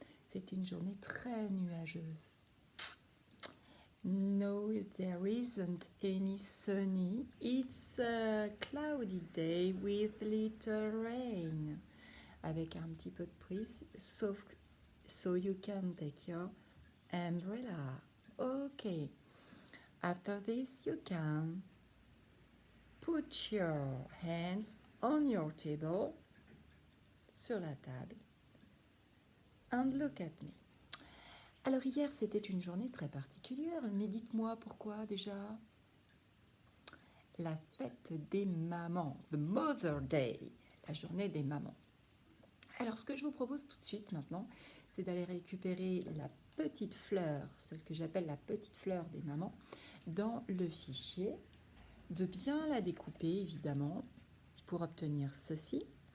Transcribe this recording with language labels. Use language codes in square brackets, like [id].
[fr] C'est une journée très nuageuse. [en] No, there isn't any sunny. It's a cloudy day with little rain. [fr] Avec un petit peu de brise, [en] so you can take your umbrella. Okay. After this, you can put your hands on your table, [fr] sur la table, [en] and look at me. [fr] Alors hier, c'était une journée très particulière, mais dites-moi pourquoi déjà? La fête des mamans, [en] the Mother Day, [fr] la journée des mamans. Alors ce que je vous propose tout de suite maintenant, c'est d'aller récupérer la petite fleur, celle que j'appelle la petite fleur des mamans, dans le fichier, de bien la découper évidemment, pour obtenir ceci.